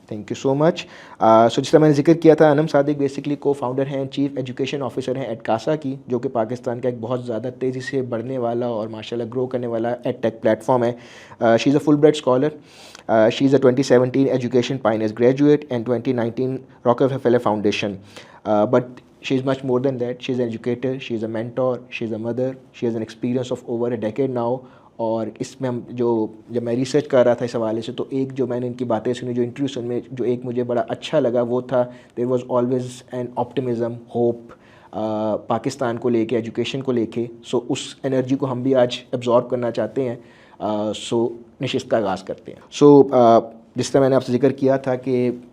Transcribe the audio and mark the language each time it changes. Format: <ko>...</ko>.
<ur>You so مچ۔ جس طرح میں نے ذکر کیا تھا، انم صادق بیسکلی کو فاؤنڈر ہیں، چیف ایجوکیشن آفیسر ہیں ایٹ کاسا کی، جو کہ پاکستان کا ایک بہت زیادہ تیزی سے بڑھنے والا اور ماشاءاللہ گرو کرنے والا ایڈ ٹیک پلیٹ فارم ہے۔</ur> <en>she is a Fulbright scholar, she is a 2017 education pioneers graduate and 2019 Rockefeller foundation,</en> <ur>but</ur> <en>she is much more than that. She is an educator, she is a mentor, she is a mother, she has an experience of over a decade now.</en> <ur>اور اس میں ہم جب میں research کر رہا تھا اس حوالے سے، تو ایک جو میں نے ان کی باتیں سنی، جو انٹرویو سن میں جو ایک مجھے بڑا اچھا لگا، وہ تھا</ur> <en>there was always an optimism,</en> <ur>hope Pakistan کو لے کے، ایجوکیشن کو لے کے۔ سو اس انرجی کو ہم بھی آج ایبزارب کرنا چاہتے ہیں۔ سو نشست کا آغاز کرتے ہیں۔ سو جس طرح میں نے آپ سے ذکر کیا تھا کہ</ur>